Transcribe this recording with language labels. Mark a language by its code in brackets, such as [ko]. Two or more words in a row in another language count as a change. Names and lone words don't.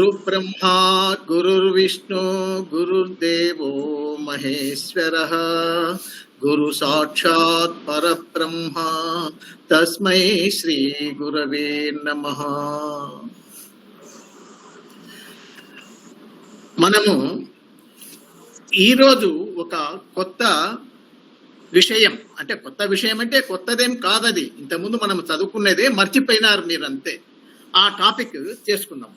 [sa] गुरुर्ब्रह्मा गुरुर्विष्णु गुरुर्देवो महेश्वरः गुरु साक्षात् परब्रह्म तस्मै श्री गुरवे नमः। [te] మనము ఈరోజు ఒక కొత్త విషయం, అంటే కొత్త విషయం అంటే కొత్తదేం కాదది, ఇంతకుముందు మనం చదువుకునేదే, మర్చిపోయినారు మీరంతే. ఆ టాపిక్ చేసుకుందాం.